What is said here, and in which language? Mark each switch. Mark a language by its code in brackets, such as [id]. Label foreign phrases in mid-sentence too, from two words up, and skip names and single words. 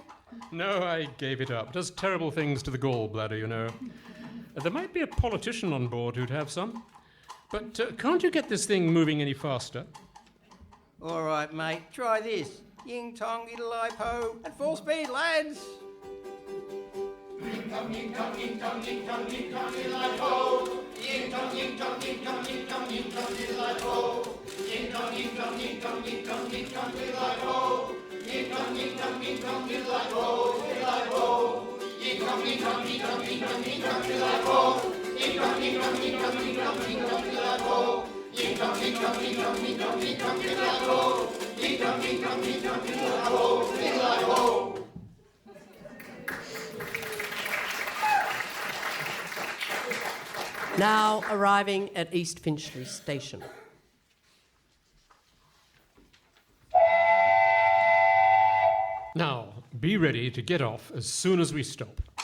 [en] No, I gave it up. Does terrible things to the gallbladder, you know. There might be a politician on board who'd have some. But can't you get this thing moving any faster? All right, mate, try this. Ying tong, idle po, at full speed, lads. Ying tong, ying tong, ying tong, ying tong, ying tong, idle po. Ying tong, ying tong, ying tong, ying tong, ying tong, idle po. Ying tong, ying tong, ying tong, ying tong, ying tong, idle po. Ying tong, ying tong, ying tong, idle po, idle po. Ying tong, ying tong, ying tong, ying tong, ying tong, idle po. Ying tong, ying tong, ying tong, ying tong, ying tong, idle po. Ying tong, ying tong, ying tong, ying tong, ying tong, idle po. Ying tong, ying tong, ying tong, idle po, idle po. Now arriving at East Finchley Station. Now, be ready to get off as soon as we stop.